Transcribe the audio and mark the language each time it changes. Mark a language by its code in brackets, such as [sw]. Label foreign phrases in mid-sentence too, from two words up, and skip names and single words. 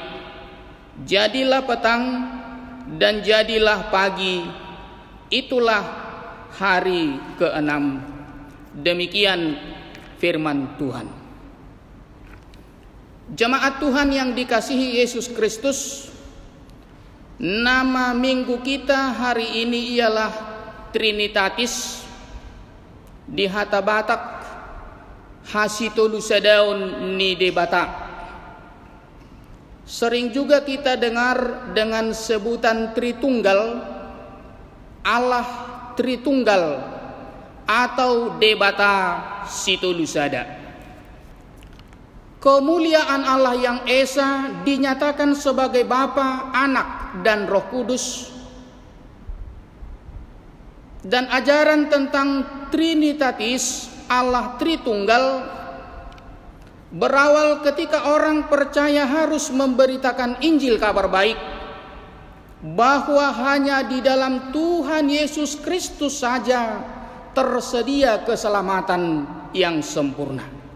[id] Jadilah petang dan jadilah pagi, itulah hari ke-6. Demikian firman Tuhan. Jemaat Tuhan yang dikasihi Yesus Kristus, nama minggu kita hari ini ialah Trinitatis. Di Hata Batak, [bbc] hasito lusadaun ni debata. [id] Sering juga kita dengar dengan sebutan Tritunggal, Allah Tritunggal atau [bbc] debata sito lusada. [id] Kemuliaan Allah yang Esa dinyatakan sebagai Bapa, Anak, dan Roh Kudus. Dan ajaran tentang Trinitatis, Allah Tritunggal, berawal ketika orang percaya harus memberitakan Injil kabar baik bahwa hanya di dalam Tuhan Yesus Kristus saja tersedia keselamatan yang sempurna.